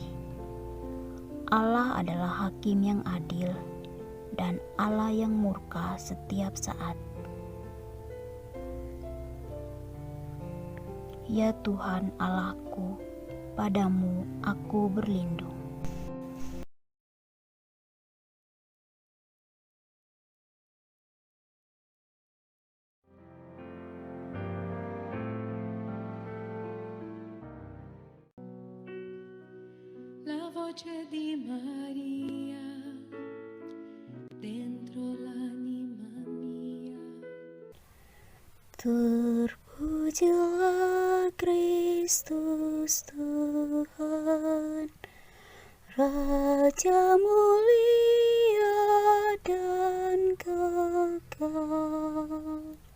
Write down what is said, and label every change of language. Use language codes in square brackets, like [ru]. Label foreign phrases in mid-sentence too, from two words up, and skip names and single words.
[id] Allah adalah hakim yang adil dan Allah yang murka setiap saat. Ya Tuhan Allahku, padamu aku berlindung. [it] La voce di Maria dentro l'anima mia. [id] Terpujilah Kristus Tuhan, Raja mulia dan kekal.